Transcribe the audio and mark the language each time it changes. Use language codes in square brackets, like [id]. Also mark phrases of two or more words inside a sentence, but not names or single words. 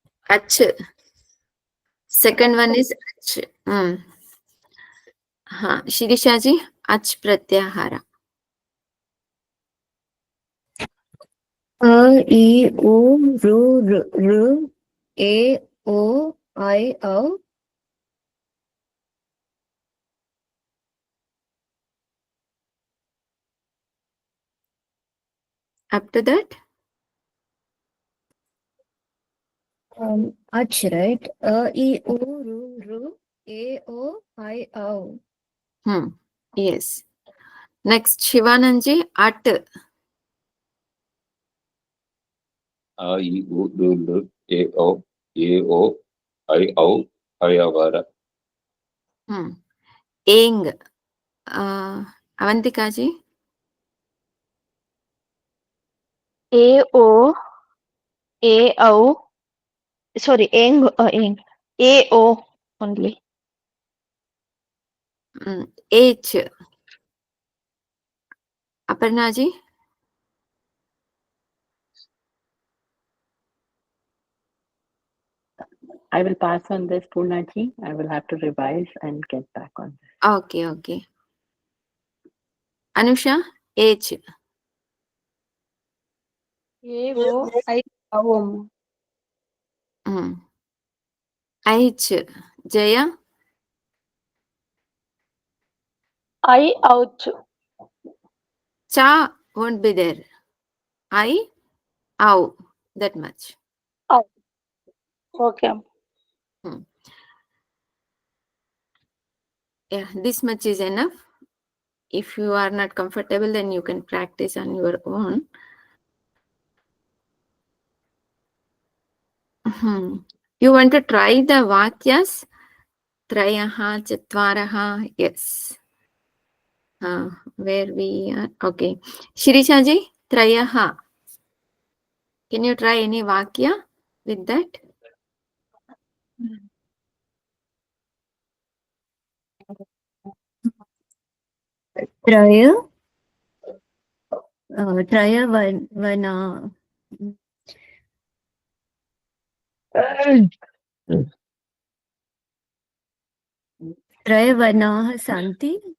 [en] ach. Second one is ach. Shirisha ji, ach pratyahara. [sa] A I O ru r A O I O. [en] Up to that? Ach, right? [sa] A I O ru A O I O. [en] Yes. Next, Shivananji, at. [sa] A I U R A O I O Ayavara. [en] Eng. Avantika ji. A-O, A-O, sorry, eng, A-O only. H. Aparna ji. I will pass on this, Purnaji. I will have to revise and get back on this. Okay, okay. Anusha, H. [sa] A-O-I-O-M. [en] H. Jaya. I ouch. Cha won't be there. I, ow. That much. Okay. Yeah, this much is enough. If you are not comfortable, then you can practice on your own. You want to try the vakyas? [sa] Trayaha, chatvaraha, [en] yes. Where we are? Okay. Shirisha ji, trayaha. Can you try any vakya with that? [sa] Traya. Traya vana. Traya vanaah santi.